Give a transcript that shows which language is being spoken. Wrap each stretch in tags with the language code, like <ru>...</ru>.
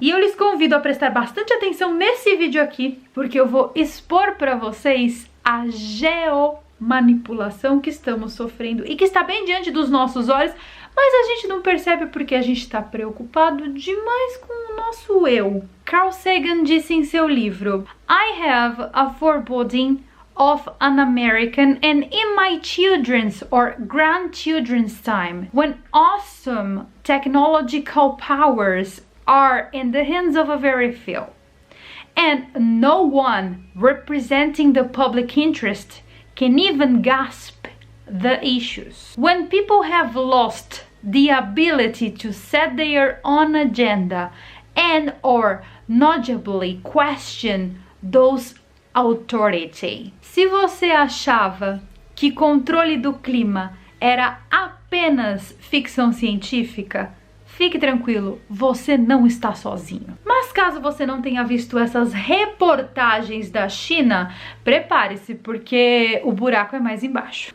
<pt>E eu lhes convido a prestar bastante atenção nesse vídeo aqui, porque eu vou expor para vocês a geomanipulação que estamos sofrendo e que está bem diante dos nossos olhos, mas a gente não percebe porque a gente está preocupado demais com o nosso eu. Carl Sagan disse em seu livro:</pt> <en>I have a foreboding of an American and in my children's or grandchildren's time, when awesome technological powers are in the hands of a very few, and no one representing the public interest can even grasp the issues. When people have lost the ability to set their own agenda and or knowledgeably question those authority.</en> <pt>Se você achava que controle do clima era apenas ficção científica, fique tranquilo, você não está sozinho. Mas caso você não tenha visto essas reportagens da China, prepare-se, porque o buraco é mais embaixo.</pt>